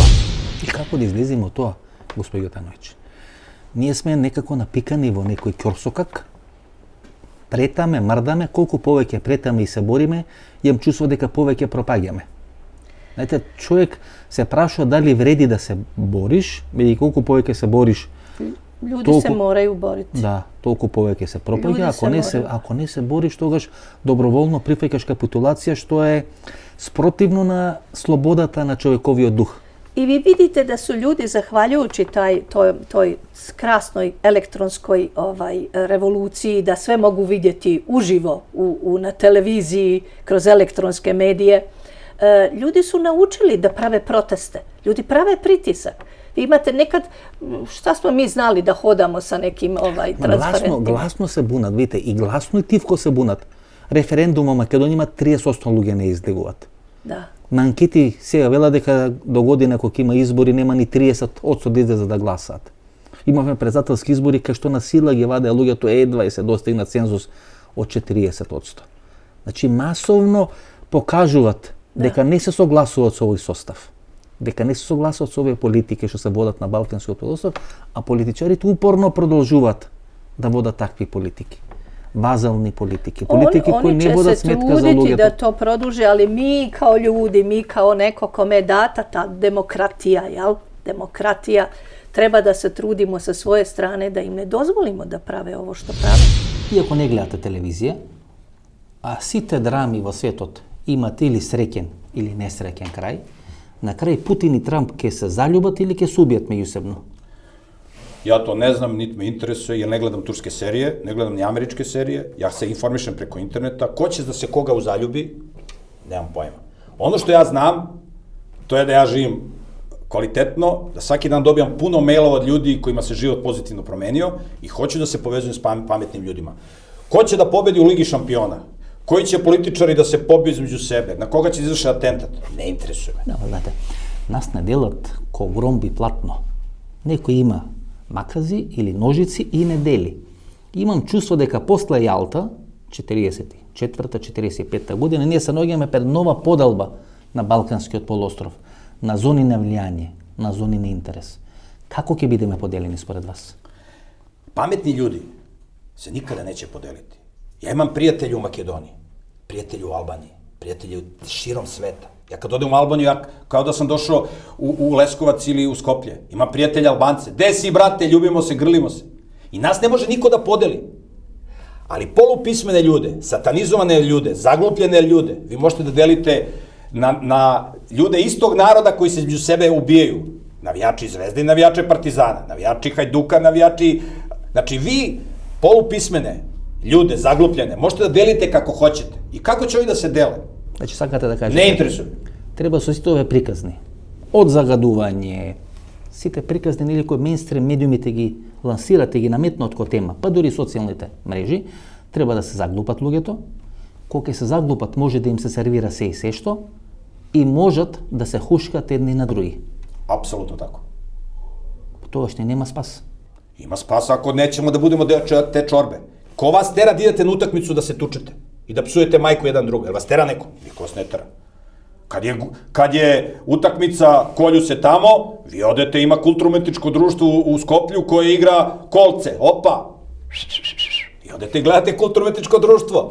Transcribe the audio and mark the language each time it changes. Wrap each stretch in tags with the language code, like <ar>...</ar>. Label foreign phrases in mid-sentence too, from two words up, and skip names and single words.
<mk>И како да излеземе од тоа, господи Јотановиќ? Ние сме некако напикани во некој ќорсокак, претаме, мрдаме, колку повеќе претаме и се бориме, имам чувство дека повеќе пропаѓаме. Знаете, човек се прашува дали вреди да се бориш, бидејќи колку повеќе се бориш,</mk> <sr>Ljudi se moraju boriti.</sr> <mk>Да, толку повеќе се пропаѓа, ако не се бориш, тогаш доброволно прифаќаш капитулација, што е спротивно на слободата на човековиот дух.</mk> <sr>I vi vidite da su ljudi, zahvaljujući toj krasnoj elektronskoj revoluciji, da sve mogu vidjeti uživo na televiziji, kroz elektronske medije, ljudi su naučili da prave proteste. Ljudi prave pritisak. Vi imate nekad, šta smo mi znali da hodamo sa nekim transparentima?</sr> <mk>Гласно се бунат, видите, и гласно и тивко се бунат. Референдум во Македонија има 30% луѓе не излегуваат. Да. На анкети сега вела дека до година кога има избори нема ни 30% да излезе да гласаат. Имавме председателски избори кај што на сила ги вадеа луѓето едва и се достигна цензус од 40%. Значи масовно покажуваат дека не се согласуваат со овој состав. Дека не се согласуваат со овие политики што се водат на Балканскиот полуостров, а политичарите упорно продолжуваат да водат такви политики.</mk> <sr>Vazalni politike koji</sr> <mk>не вода сметка за</mk> <sr>lugete. Oni će se truditi</sr> <mk>lugete.</mk> <sr>da to produže, ali mi kao ljudi, mi kao neko kome je data ta demokratija, demokratija, treba da se trudimo sa svoje strane da im ne dozvolimo da prave ovo što prave. Iako ne gledate televizije,</sr> <mk>а сите драми во светот имат или среќен или несреќен крај, на крај Путин и Трамп ќе се заљубат или ќе се убијат меѓусебно?</mk> <sr>Ja to ne znam, niti me interesuje, jer ne gledam turske serije, ne gledam ni američke serije, ja se informišem preko interneta, ko će da se koga uzaljubi, nemam pojma. Ono što ja znam, to je da ja živim kvalitetno, da svaki dan dobijam puno mailova od ljudi kojima se život pozitivno promenio i hoću da se povezujem s pametnim ljudima. Ko će da pobedi u Ligi šampiona? Koji će političari da se pobiju između sebe? Na koga će izvršiti atentat? Ne interesuje me.</sr> <mk>Да, знаете, нас не делат ко громби платно. Некој има макази или ножици и не дели. Имам чувство дека после Јалта, 44-45 година, ние се наоѓаме пред нова поделба на Балканскиот полуостров, на зони на влијание, на зони на интерес. Како ќе бидеме поделени според вас?</mk> <sr>Pametni ljudi se nikada neće podeliti. Ja imam prijatelje u Makedoniji, prijatelje u Albaniji, prijatelje širom sveta. Ja kad odem u Albaniju, ja kao da sam došao u Leskovac ili u Skoplje. Ima prijatelja Albance. Gde si, brate, ljubimo se, grlimo se. I nas ne može niko da podeli. Ali polupismene ljude, satanizovane ljude, zaglupljene ljude, vi možete da delite na ljude istog naroda koji se među sebe ubijaju. Navijači Zvezde i navijače Partizana, navijači Hajduka, navijači... Znači, vi polupismene ljude, zaglupljene, možete da delite kako hoćete. I kako će ovi da se dele?</sr> <mk>Значи, сакате да кажете... Не интересува. Треба со сите овие приказни. Од загадување, сите приказни или кои мејнстрим медиумите ги лансирате, ги наметнат ко тема, па дури социјалните мрежи, треба да се заглупат луѓето. Кога се заглупат, може да им се сервира се и се што и можат да се хушкат едни на други.</mk> <sr>Апсолутно тако.</sr> <mk>Тогаш не нема спас.</mk> <sr>Има спас ако неćemo да будемо те чорбе. Ko vas tera da idete na utakmicu da se tučete i da psujete majku jedan drugo? Jel vas tera neko? Niko vas ne tera. Kad je utakmica, kolju se tamo, vi odete, ima kulturno-umetničko društvo u Skoplju koje igra kolce. Opa! I odete i gledate kulturno-umetničko društvo.</sr>